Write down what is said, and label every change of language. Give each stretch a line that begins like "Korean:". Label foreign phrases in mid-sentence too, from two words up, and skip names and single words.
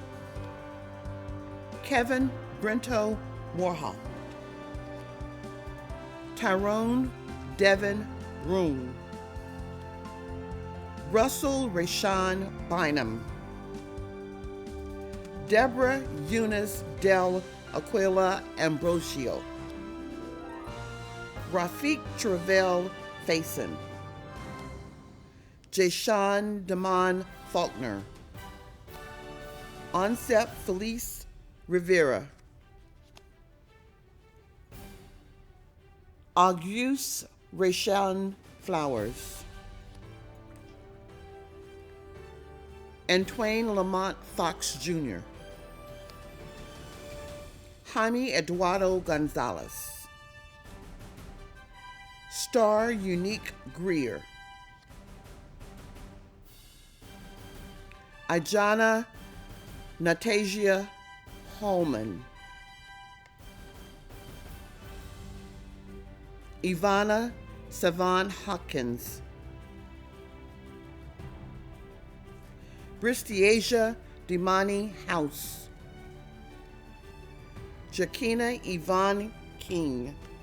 English: Kevin Brento Warhol, Tyrone Devin Roon, Russell Rashawn Bynum, Deborah Eunice Del Aquila Ambrosio, Rafiq Travell Faison, Jashawn Damon Faulkner, Onsep Felice Rivera, Auguste Rashawn Flowers, Antoine Lamont Fox Jr., Jaime Eduardo Gonzalez, Star Unique Greer, Ijana Natasia Holman, Ivana Savon Hopkins, Bristiasia Dimani House, Jakina Yvonne King,